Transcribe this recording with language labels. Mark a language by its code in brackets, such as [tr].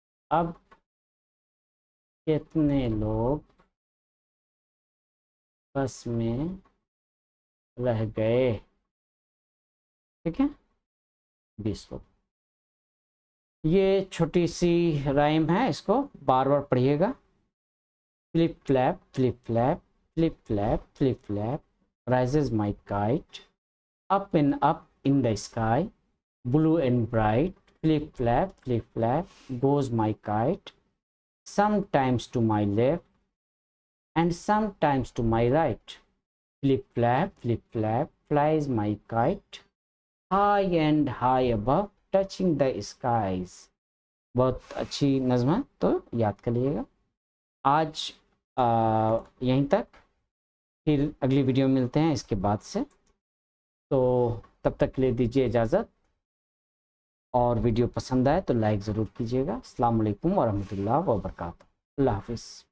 [hi] अब कितने लोग बस में रह गए? ठीक है, 20 लोग। ये छोटी सी राइम है, इसको बार बार पढ़िएगा। [en] Flip flap flip flap flip flap flip flap, rises my kite up and up in the sky, blue and bright. Flip flap goes my kite, sometimes to my left and sometimes to my right. Flip flap flies my kite, high and high above, touching the skies. [hi] बहुत अच्छी नज़्म है, तो याद कर लीजिएगा। आज यहीं तक, फिर अगली वीडियो में मिलते हैं इसके बाद से। तो तब तक के लिए दीजिए इजाज़त, और वीडियो पसंद आए तो लाइक ज़रूर कीजिएगा। अस्सलाम वालेकुम वरहमतुल्लाह वबरकातुहू। अल्लाह हाफ़िज़।